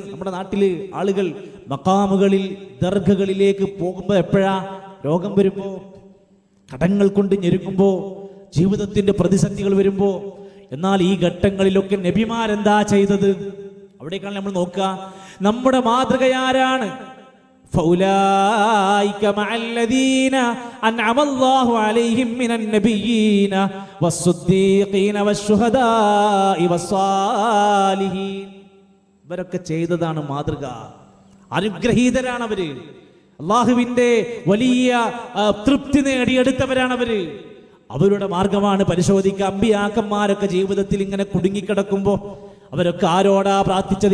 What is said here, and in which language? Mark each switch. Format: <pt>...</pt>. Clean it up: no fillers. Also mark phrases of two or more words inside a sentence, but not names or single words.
<ml>നമ്മുടെ നാട്ടില് ആളുകൾ മഖാമുകളിൽ, ദർഗകളിലേക്ക് പോകുമ്പോൾ എപ്പോഴാ? രോഗം വരുമ്പോ, കടങ്ങൾ കൊണ്ട് ഞെരുക്കുമ്പോ, ജീവിതത്തിന്റെ പ്രതിസന്ധികൾ വരുമ്പോ. എന്നാൽ ഈ ഘട്ടങ്ങളിലൊക്കെ നബിമാരെന്താ ചെയ്തത്? അവിടേക്കാണ് നമ്മൾ നോക്കുക. നമ്മുടെ മാതൃകയാരാണ്?</ml> <ar>فأولئك مع الذين أنعم الله عليهم من النبيين والصديقين والشهداء والصالحين.</ar> <ml>ഇവരൊക്കെ ചെയ്തതാണ് മാതൃക. അനുഗ്രഹീതരാണ് അവര്. അള്ളാഹുവിന്റെ വലിയ തൃപ്തി നേടിയെടുത്തവരാണ് അവര്. അവരുടെ മാർഗമാണ് പരിശോധിക്കുക. അമ്പിയാക്കന്മാരൊക്കെ ജീവിതത്തിൽ ഇങ്ങനെ കുടുങ്ങിക്കിടക്കുമ്പോ അവരൊക്കെ ആരോടാ പ്രാർത്ഥിച്ചത്?</ml>